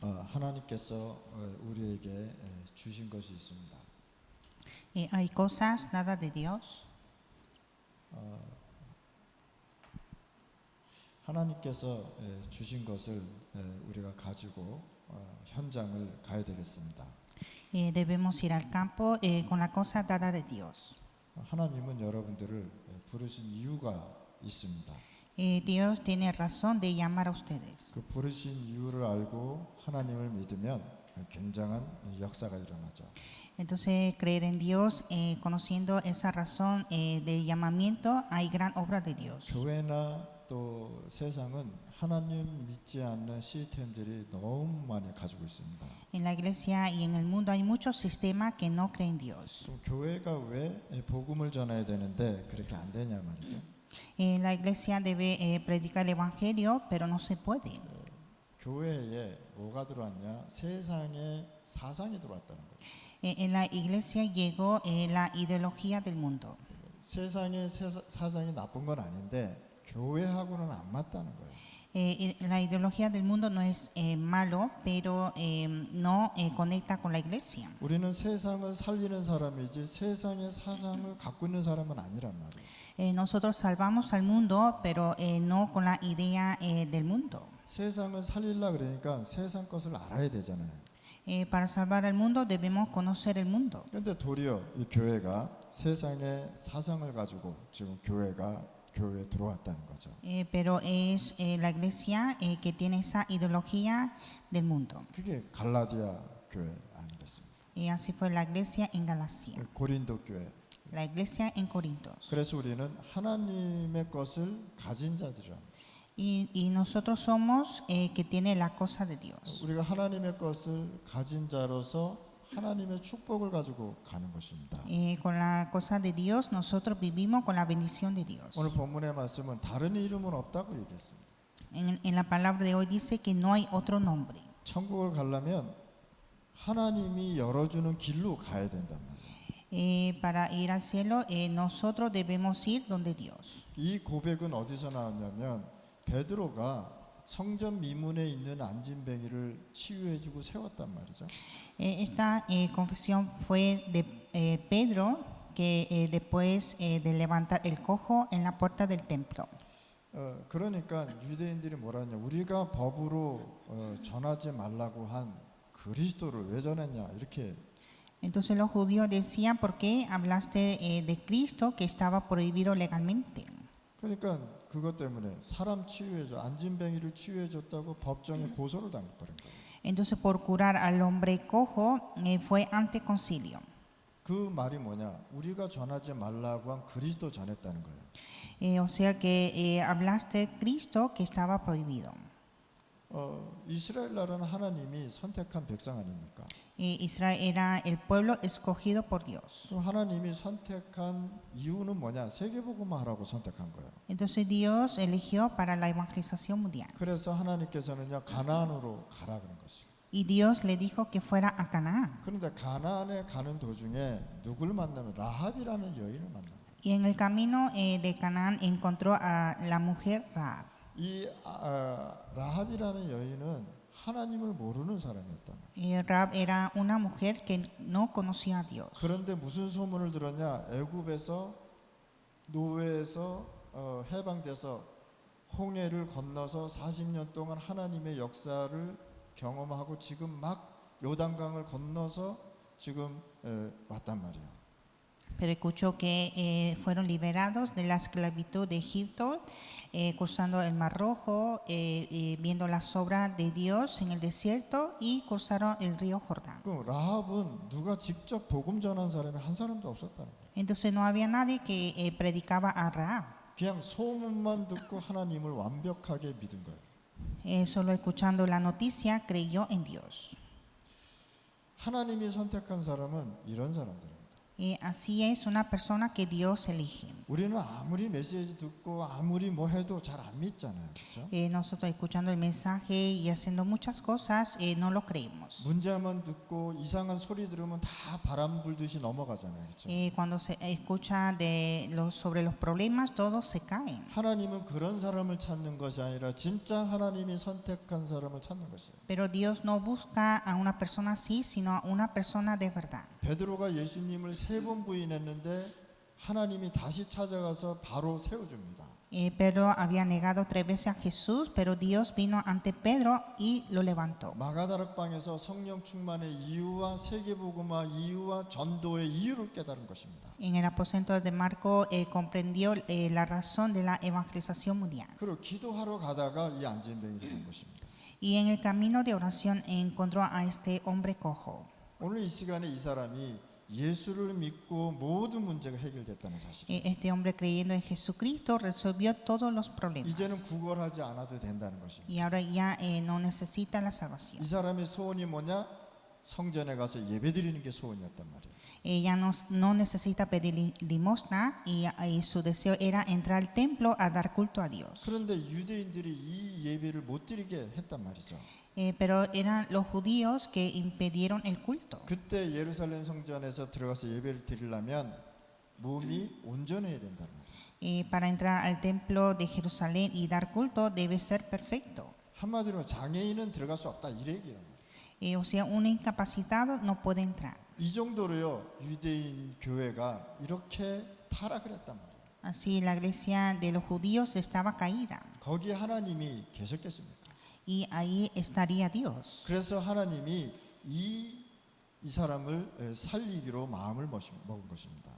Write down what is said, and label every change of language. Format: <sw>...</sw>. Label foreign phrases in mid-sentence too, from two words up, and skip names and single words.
<ko>하나님께서 우리에게 주신 것이 있습니다.</ko> <es>Hay cosas dadas de Dios.</es> <ko>하나님께서 주신 것을 우리가 가지고 현장을 가야 되겠습니다.</ko> <es>Debemos ir al campo con la cosa dada de Dios.</es> <ko>하나님은 여러분들을 부르신 이유가 있습니다.</ko> <es>Dios tiene razón de llamar a ustedes.</es> <ko>그 부르신 이유를 알고 하나님을 믿으면 굉장한 역사가 일어나죠.</ko> <es>Entonces, creer en Dios, conociendo esa razón del llamamiento, hay gran obra de Dios.</es> <ko>교회나 또 세상은 하나님 믿지 않는 시스템들이 너무 많이 가지고 있습니다.</ko> <es>En la iglesia y en el mundo hay muchos sistemas que no creen en Dios.</es> <ko>그럼 교회가 왜 복음을 전해야 되는데 그렇게 안 되냐 말이죠.</ko> <es>La iglesia debe predicar el evangelio, pero no se puede.</es> <ko>교회에 뭐가 들어왔냐? 세상의 사상이 들어왔다는 거예요.</ko> <es>En la iglesia llegó la ideología del mundo.</es> <ko>세상의 사상이 나쁜 건 아닌데 교회하고는 안 맞다는 거예요.</ko> <es>La ideología del mundo no es malo, pero no conecta con la iglesia.</es> <ko>우리는 세상을 살리는 사람이지 세상의 사상을 갖고 있는 사람은 아니란 말이에요.</ko> <es>Nosotros salvamos al mundo, pero no con la idea del mundo.</es> <ko>세상을 살리려 그러니까 세상 것을 알아야 되잖아요.</ko> <es>Para salvar al mundo debemos conocer el mundo.</es> <ko>그런데 도리어 이 교회가 세상의 사상을 가지고 지금 교회에 들어왔다는 거죠.</ko> <es>Pero es la iglesia que tiene esa ideología del mundo.</es> <ko>그게 갈라디아 교회 아니겠습니까?</ko> <es>Y así fue la iglesia en Galacia,</es> <ko>고린도 교회.</ko> <es>la iglesia en Corintios.</es> <ko>그래서 우리는 하나님의 것을 가진 자들이라.</ko> <es>Y nosotros somos que tiene la cosa de Dios.</es> <ko>우리가 하나님의 것을 가진 자로서 하나님의 축복을 가지고 가는 것입니다.</ko> <es>Con la cosa de Dios nosotros vivimos con la bendición de Dios.</es> <ko>오늘 본문의 말씀은 다른 이름은 없다고 얘기했습니다.</ko> <es>En la palabra de hoy dice que no hay otro nombre.</es> <ko>천국을 가려면 하나님이 열어주는 길로 가야 된단 말이에요.</ko> <es>Para ir al cielo nosotros debemos ir donde Dios.</es> <ko>이 고백은 어디서 나왔냐면 베드로가 성전 미문에 있는 안진뱅이를 치유해주고 세웠단 말이죠.</ko> <es>Esta confesión fue de Pedro que después de levantar el cojo en la puerta del templo.</es> <ko>그러니까 유대인들이 뭐라 하냐, 우리가 법으로 전하지 말라고 한 그리스도를 왜 전했냐 이렇게.</ko> <es>Entonces los judíos decían, ¿por qué hablaste de Cristo que estaba prohibido legalmente?</es> <ko>그러니까 그것 때문에 사람 치유해줘, 안진뱅이를 치유해줬다고 법정에 고소를 당해버린 거예요.</ko> <es>Entonces por curar al hombre cojo fue ante concilio.</es> <ko>그 말이 뭐냐, 우리가 전하지 말라고 한 그리스도 전했다는 거예요.</ko> <es>O sea que hablaste de Cristo que estaba prohibido.</es> <ko>이스라엘 나라는 하나님이 선택한 백성 아닙니까?</ko> <es>Israel era el pueblo escogido por Dios.</es> <ko>그럼 하나님이 선택한 이유는 뭐냐? 세계복음화 하라고 선택한 거예요.</ko> <es>Entonces Dios eligió para la evangelización mundial.</es> <ko>그래서 하나님께서는요, 가나안으로 가라 그런 것이에요.</ko> <es>Y Dios le dijo que fuera a Canaán.</es> <ko>그런데 가나안에 가는 도중에 누굴 만나면 라합이라는 여인을 만나요.</ko> <es>Y en el camino de Canaán encontró a la mujer Rahab.</es> <ko>이 라합이라는 여인은 하나님을 모르는 사람이었다.</ko> <es>Y Rahab era una mujer que no conocía a Dios.</es> <ko>그런데 무슨 소문을 들었냐? 애굽에서 노예에서 해방돼서 홍해를 건너서 40년 동안 하나님의 역사를 경험하고 지금 막 요단강을 건너서 지금 왔단 말이에요.</ko> <es>Pero escuchó que fueron liberados de la esclavitud de Egipto, cruzando el Mar Rojo, viendo las obras de Dios en el desierto y cruzaron el río Jordán.</es> <ko>그럼 라합은 누가 직접 복음 전한 사람이 한 사람도 없었다는 거예요.</ko> <es>Entonces no había nadie que predicaba a Rahab.</es> <ko>그냥 소문만 듣고 하나님을 완벽하게 믿은 거예요.</ko> <es>Solo escuchando la noticia creyó en Dios.</es> <ko>하나님이 선택한 사람은 이런 사람들입니다.</ko> <es>Así es una persona que Dios elige.</es> <ko>우리는 아무리 메시지 듣고 아무리 뭐 해도 잘 안 믿잖아요. 그렇죠?</ko> <es>Nosotros escuchando el mensaje y haciendo muchas cosas, no lo creemos.</es> <ko>문제만 듣고 이상한 소리 들으면 다 바람 불듯이 넘어가잖아요. 그렇죠?</ko> <es>Cuando se escucha sobre los problemas, todos se caen.</es> <ko>하나님은 그런 사람을 찾는 것이 아니라 진짜 하나님이 선택한 사람을 찾는 것이에요.</ko> <es>Pero Dios no busca a una persona así, sino a una persona de verdad.</es> <ko>베드로가 예수님을 3번 부인했는데 하나님이 다시 찾아가서 바로 세워줍니다.</ko> <es>Pedro había negado 3 veces a Jesús, pero Dios vino ante Pedro y lo levantó.</es> <ko>마가다락방에서 성령 충만의 이유와 세계복음화 이유와 전도의 이유를 깨달은 것입니다.</ko> <es>En el aposento de Marco comprendió la razón de la evangelización mundial.</es> <ko>그리고 기도하러 가다가 이 안진뱅이를 본 것입니다.</ko> <es>Y en el camino de oración encontró a este hombre cojo.</es> <ko>오늘 이 시간에 이 사람이 예수를 믿고 모든 문제가 해결됐다는 사실.</ko> <es>Este hombre creyendo en Jesucristo resolvió todos los problemas.</es> <ko>이제는 구걸하지 않아도 된다는 것입니다.</ko> <es>Y ahora ya no necesita la salvación.</es> <ko>이 사람의 소원이 뭐냐? 성전에 가서 예배드리는 게 소원이었단 말이에요.</ko> <es>Ella no necesita pedir limosna y su deseo era entrar al templo a dar culto a Dios.</es> <ko>그런데 유대인들이 이 예배를 못 드리게 했단 말이죠.</ko> <es>Pero eran los judíos que impidieron el culto.</es> <ko>그때 예루살렘 성전에서 들어가서 예배를 드리려면 몸이 온전해야 된단 말이에요.</ko> <es>Para entrar al templo de Jerusalén y dar culto debe ser perfecto.</es> <ko>한마디로 장애인은 들어갈 수 없다 이 얘기예요.</ko> <es>O sea, un incapacitado no puede entrar.</es> <ko>이 정도로요 유대인 교회가 이렇게 타락을 했단 말이에요.</ko> <es>Así la iglesia de los judíos estaba caída</es> <ko>거기에 하나님이 계셨겠습니까?</ko> <es>y ahí estaría Dios.</es> <ko>그래서 하나님이 이 사람을 살리기로 마음을 먹은 것입니다.</ko>